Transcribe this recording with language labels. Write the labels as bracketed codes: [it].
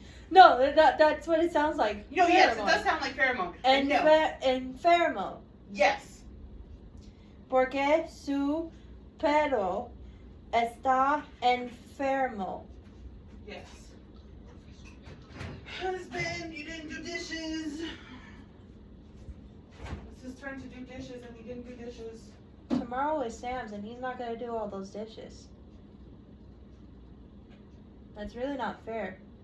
[en] No, that's what it sounds like. No, yes, it Pheromone. does sound like pheromone. And no. [es] Enfermo. [en] Yes. [es] Porque su perro está enfermo. [en] Yes. Husband, you didn't do dishes. It's his turn to do dishes and he didn't do dishes. Tomorrow is Sam's and he's not going to do all those dishes. That's really not fair.